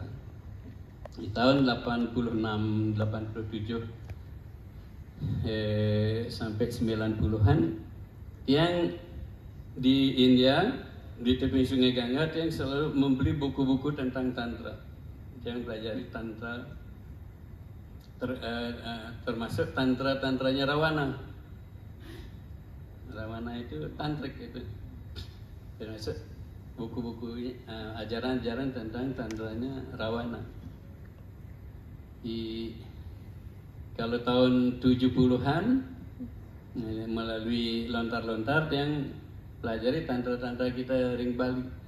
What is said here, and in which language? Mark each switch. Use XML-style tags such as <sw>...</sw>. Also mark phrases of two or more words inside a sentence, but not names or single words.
<id>Di tahun 86, 87 sampai 90-an Tiang di India, di tepi Sungai Gangga, Tiang selalu membeli buku-buku tentang tantra. Tiang pelajari tantra, termasuk tantranya Rawana. Rawana itu tantrik itu, termasuk buku-buku ajaran-ajaran tentang tantranya Rawana. Kalau tahun 70-an melalui lontar-lontar yang pelajari tantra-tantra kita ring Bali.</id>